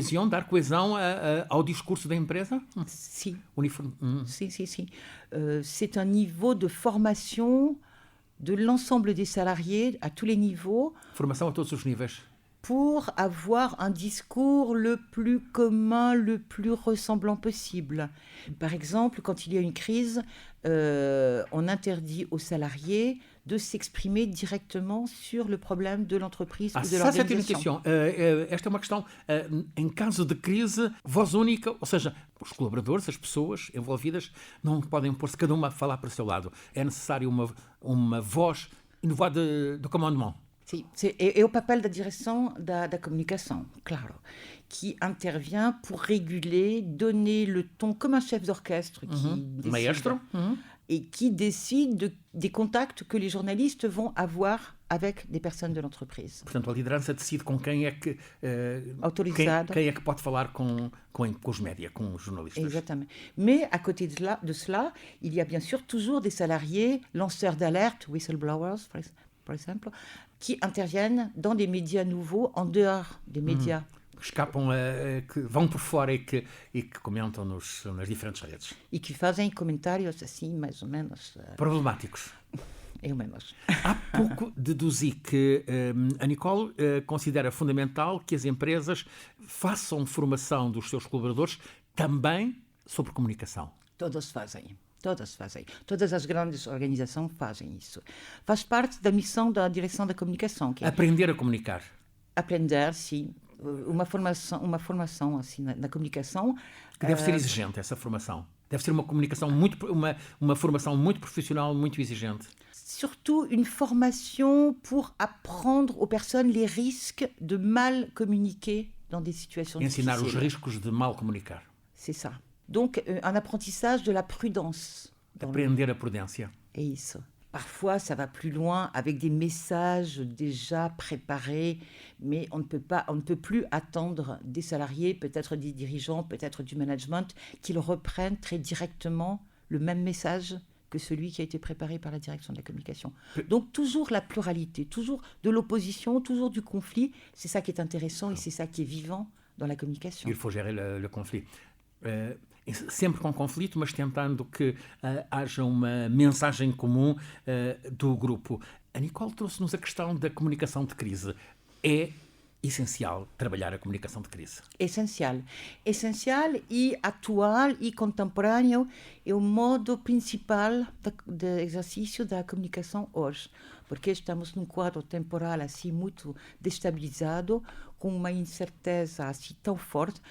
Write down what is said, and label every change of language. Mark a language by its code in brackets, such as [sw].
[pt] Dar coesão ao discurso da empresa? Sim. Uniforme. Sim, sim, sim. [fr] C'est un niveau de formation de l'ensemble des salariés à tous les niveaux. [pt] Formação a todos os níveis. [fr] Pour avoir un discours le plus commun, le plus ressemblant possible. Par exemple, quand il y a une crise, on interdit aux salariés de s'exprimer directement sur le problème de l'entreprise ou de l'organisation. [pt] Esta é uma questão. Em caso de crise, voz única, ou seja, os colaboradores, as pessoas envolvidas, não podem pôr-se cada uma a falar para o seu lado. É necessário uma voz inovada do comandement. Sim, é o papel da direção da comunicação, claro, [fr] qui intervient pour réguler, donner le ton comme un chef d'orchestre [pt] Maestro. [fr] Et qui décide des contacts que les journalistes vont avoir avec des personnes de l'entreprise. [pt] Portanto, a liderança decide com quem é que autorizado. Quem é que pode falar com os médias, com os jornalistas. [fr] Exactement. Mais à côté de cela, il y a bien sûr toujours des salariés, lanceurs d'alerte, whistleblowers, par exemple, qui interviennent dans des médias nouveaux en dehors des médias. [pt] Escapam, que vão por fora e que comentam nas diferentes redes. E que fazem comentários assim, mais ou menos... problemáticos. Eu menos. Há pouco deduzi que a Nicole considera fundamental que as empresas façam formação dos seus colaboradores também sobre comunicação. Todas fazem. Todas as grandes organizações fazem isso. Faz parte da missão da direção da comunicação. Que é aprender a comunicar. Aprender, sim. Uma formação assim, na comunicação. Que deve ser exigente, essa formação. Deve ser uma formação muito profissional, muito exigente. [fr] Surtout une formation pour apprendre aux personnes les risques de mal communiquer dans des situations difficiles. [pt] Ensinar os riscos de mal comunicar. [fr] C'est ça. Donc, un apprentissage de la prudence. [pt] Aprender a prudência. É isso. [fr] Parfois, ça va plus loin avec des messages déjà préparés, mais on ne peut plus attendre des salariés, peut-être des dirigeants, peut-être du management, qu'ils reprennent très directement le même message que celui qui a été préparé par la direction de la communication. Donc, toujours la pluralité, toujours de l'opposition, toujours du conflit. C'est ça qui est intéressant et c'est ça qui est vivant dans la communication. Il faut gérer le conflit. [pt] Sempre com conflito, mas tentando que haja uma mensagem comum do grupo. A Nicole trouxe-nos a questão da comunicação de crise. É essencial trabalhar a comunicação de crise. Essencial e atual e contemporâneo é o modo principal de exercício da comunicação hoje, porque estamos num quadro temporal assim muito destabilizado, com uma incerteza assim tão forte.